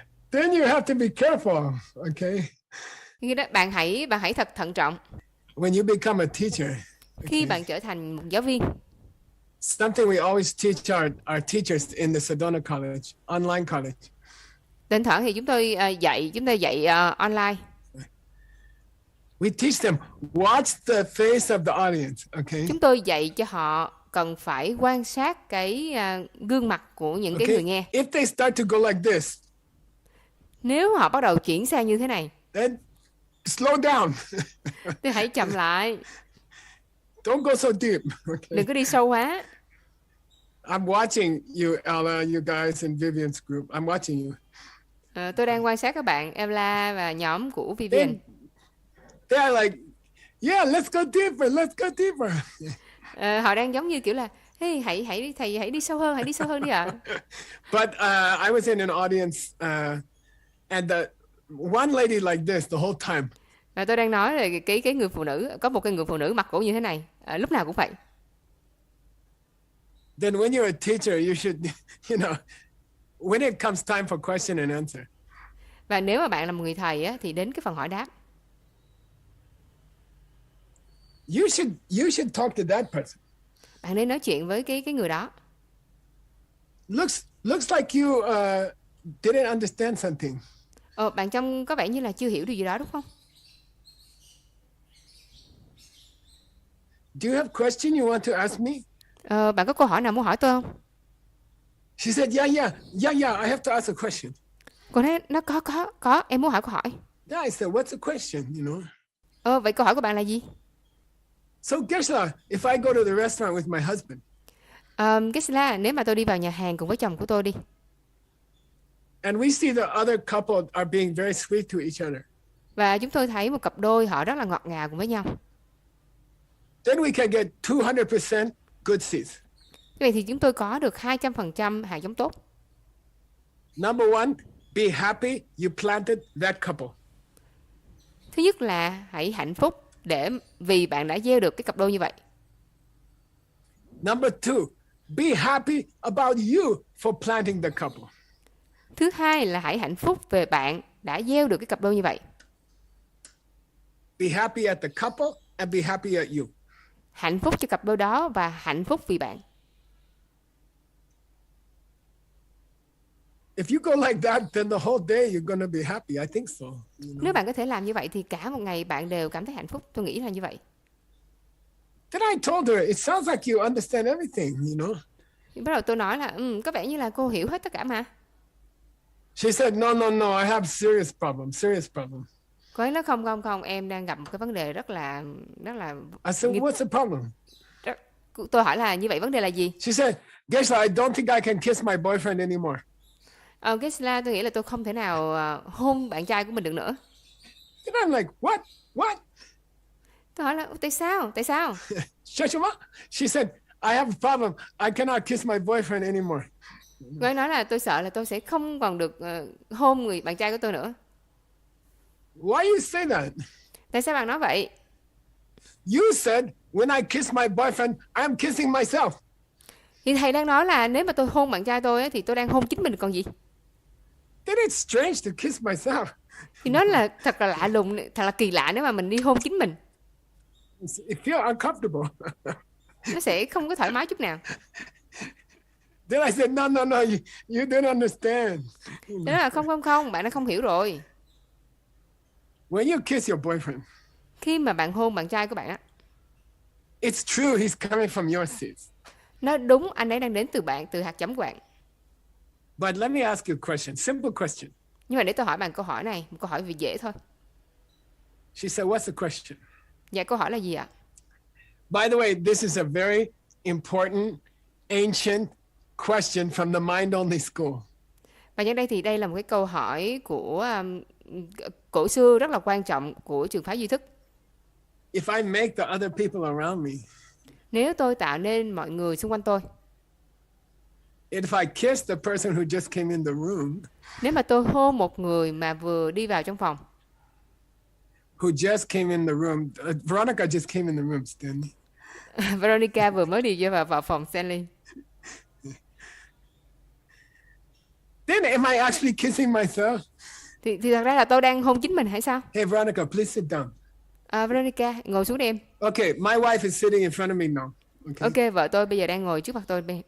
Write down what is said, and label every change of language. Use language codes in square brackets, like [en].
[en] Then you have to be careful, okay? [vi] Như đó, bạn hãy thật thận trọng. [en] When you become a teacher. [vi] Khi bạn trở thành một giáo viên. [en] Something we always teach our teachers in the Sedona College, online college. [vi] Thỉnh thoảng thì chúng tôi dạy online. [en] We teach them watch the face of the audience, okay? [vi] Chúng tôi dạy cho họ cần phải quan sát cái gương mặt của những cái người nghe. [en] If they start to go like this, [vi] nếu họ bắt đầu chuyển sang như thế này, [en] then slow down. [vi] thì hãy chậm lại. [en] Don't go so deep. Okay? [vi] Đừng có đi sâu quá. [en] I'm watching you, Ella, you guys in Vivian's group. I'm watching you. [vi] Tôi đang quan sát các bạn, Ella và nhóm của Vivian. [en] They're like, yeah, let's go deeper. [vi] Họ Họ đang giống như kiểu là Hey, thầy hãy đi sâu hơn, đi ạ. [en] But I was in an audience and the one lady like this the whole time. [vi] Và tôi đang nói là cái người phụ nữ, có một cái người phụ nữ mặt cổ như thế này, lúc nào cũng vậy. [en] Then when you're a teacher, you should, when it comes time for question and answer. [vi] Và nếu mà bạn là một người thầy á, thì đến cái phần hỏi đáp, [en] You should talk to that person. [vi] bạn nên nói chuyện với cái người đó. [en] Looks like you didn't understand something. [vi] Bạn trông có vẻ như là chưa hiểu điều gì đó đúng không? [en] Do you have question you want to ask me? [vi] Bạn có câu hỏi nào muốn hỏi tôi không? [en] She said, yeah, I have to ask a question. [vi] Cô nói nó có, em muốn hỏi câu hỏi. [en] Yeah, I said, what's the question, [vi] Vậy câu hỏi của bạn là gì? [en] So Gesla, if I go to the restaurant with my husband. [vi] Gesla, nếu mà tôi đi vào nhà hàng cùng với chồng của tôi đi. [en] And we see the other couple are being very sweet to each other. [vi] Và chúng tôi thấy một cặp đôi họ rất là ngọt ngào cùng với nhau. [en] Then we can get 200% good seeds. [vi] Vậy thì chúng tôi có được 200% hạt giống tốt. [en] Number one, be happy you planted that couple. [vi] Thứ nhất là hãy hạnh phúc vì bạn đã gieo được cái cặp đôi như vậy. [en] Number two, be happy about you for planting the couple. [vi] Thứ hai là hãy hạnh phúc về bạn đã gieo được cái cặp đôi như vậy. [en] Be happy at the couple and be happy at you. [vi] Hạnh phúc cho cặp đôi đó và hạnh phúc vì bạn. [en] If you go like that, then the whole day you're going to be happy. I think so. [vi] Nếu bạn có thể làm như vậy thì cả một ngày bạn đều cảm thấy hạnh phúc. Tôi nghĩ là như vậy. [en] Then I told her, it sounds like you understand everything, [vi] Thì bắt đầu tôi nói là có vẻ như là cô hiểu hết tất cả mà. [en] She said, no, I have serious problem. [vi] Cô ấy nói không, em đang gặp một cái vấn đề rất là [en] I said, what's the problem? [vi] Tôi hỏi là như vậy vấn đề là gì? [en] She said, Gesla, I don't think I can kiss my boyfriend anymore. [vi] Gesla, tôi nghĩ là tôi không thể nào hôn bạn trai của mình được nữa. [en] And I'm like, what? [vi] Tôi hỏi là tại sao? [en] She said, I have a problem. I cannot kiss my boyfriend anymore. [vi] Cô ấy nói là tôi sợ là tôi sẽ không còn được hôn người bạn trai của tôi nữa. [en] Why you say that? [vi] Tại sao bạn nói vậy? [en] You said, when I kiss my boyfriend, I am kissing myself. [vi] Thì thầy đang nói là nếu mà tôi hôn bạn trai tôi thì tôi đang hôn chính mình còn gì? [en] Then it's strange to kiss myself. [vi] Thì nó là thật là lạ lùng, thật là kỳ lạ nếu mà mình đi hôn chính mình. [en] It feels uncomfortable. [vi] Nó sẽ không có thoải mái chút nào. [en] Then I said, no, you don't understand. [vi] Thế là không, bạn đã không hiểu rồi. [en] When you kiss your boyfriend, [vi] khi mà bạn hôn bạn trai của bạn á, [en] it's true he's coming from your seeds. [vi] Nó đúng, anh ấy đang đến từ bạn, từ hạt giống của bạn. [en] But let me ask you a question, simple question. [vi] Nhưng mà để tôi hỏi bạn câu hỏi này, một câu hỏi vì dễ thôi. [en] She said, what's the question? [vi] Dạ, câu hỏi là gì ạ? [en] By the way, this is a very important, ancient question from the mind-only school. [vi] Và nhân đây thì đây là một cái câu hỏi của cổ xưa rất là quan trọng của trường phái duy thức. [en] If I make the other people around me, [vi] nếu tôi tạo nên mọi người xung quanh tôi, [en] if I kiss the person who just came in the room, [vi] nếu mà tôi hôn một người mà vừa đi vào trong phòng, [en] who just came in the room, Veronica just came in the room, Stanley. [vi] Veronica vừa mới đi vào phòng Stanley. [en] Then am I actually kissing myself? [vi] Thì thật ra là tôi đang hôn chính mình hay sao? [en] Hey Veronica, please sit down. [vi] Veronica, ngồi xuống đi em. [en] Okay, my wife is sitting in front of me now. [vi] Okay, vợ tôi bây giờ đang ngồi trước mặt tôi.